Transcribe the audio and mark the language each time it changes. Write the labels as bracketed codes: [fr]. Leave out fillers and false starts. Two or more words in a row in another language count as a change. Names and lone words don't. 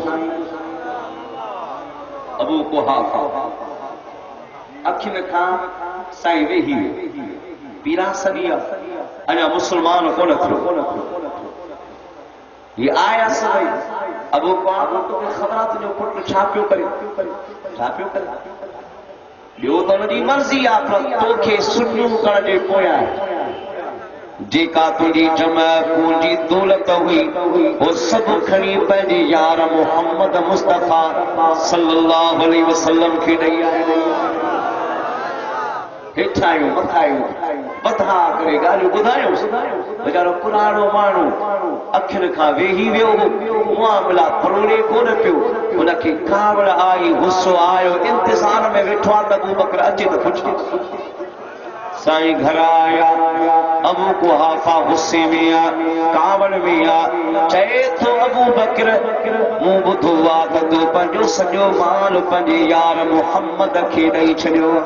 [sd] अबू कुहाफ़ा अखियुनि खां साईं वेही पीरा सॼी अञा मुस्लमान कोन थियो ये आया सभई अबू कुहाफ़ा तोखे ख़बर आहे तुंहिंजो पुटु छा पियो करे ॿियो त हुनजी मर्ज़ी आहे पर तोखे सुनियूं करण जे पोयां जेका तुंहिंजी जमा पूंजी दौलत हुई वो सभु खणी पंहिंजे यार मुहम्मद मुस्तफ़ा [ar] صلى الله عليه وسلم [sd] खे ॾेई आयो हेठायूं मथां करे ॻाल्हियूं ॿुधायोसि वीचारो पुराणो माण्हू अखियुनि खां वेही वियो मुआमला फरोड़े कोन पियो हुनखे कावड़ आई गुस्सो आयो इंतज़ार में वेठो आहे त अबू बकर अचे त पुछे साईं घर आया अबू कुहाफ़ा गुस्से में आ कावड़ में आ चए थो अबू बकर मूं ॿुधो आहे त तूं पंहिंजो सॼो माल पंहिंजे यार मुहम्मद खे ॾेई छॾियो